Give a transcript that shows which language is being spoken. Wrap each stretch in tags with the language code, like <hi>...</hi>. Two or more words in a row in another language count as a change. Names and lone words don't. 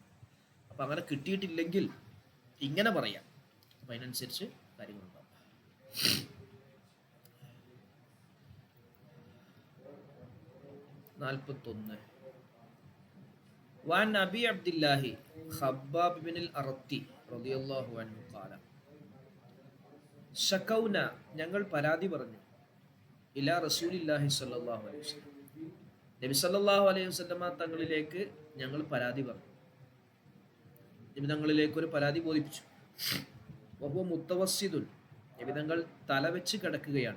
<ml>അപ്പം അങ്ങനെ കിട്ടിയിട്ടില്ലെങ്കിൽ ഇങ്ങനെ പറയാം, അപ്പം അതിനനുസരിച്ച് കാര്യങ്ങളുണ്ടാവും.</ml> <ar>41 وعن أبي عبد الله خباب بن الأرطي رضي الله عنه قال ശകൗന</ar> <ml>ഞങ്ങൾ പരാതി പറഞ്ഞു</ml> <ar>إلى رسول الله صلى الله عليه وسلم نبي صلى الله عليه وسلم</ar> <ml>തങ്ങളിലേക്ക് ഞങ്ങൾ പരാതി പറഞ്ഞു. നബി തങ്ങളിലേക്ക് ഒരു പരാതി ബോധിപ്പിച്ചു.</ml> <ar>وهو متوسد,</ar> <ml>നബി തങ്ങൾ തല വെച്ച് കിടക്കുകയാണ്.</ml>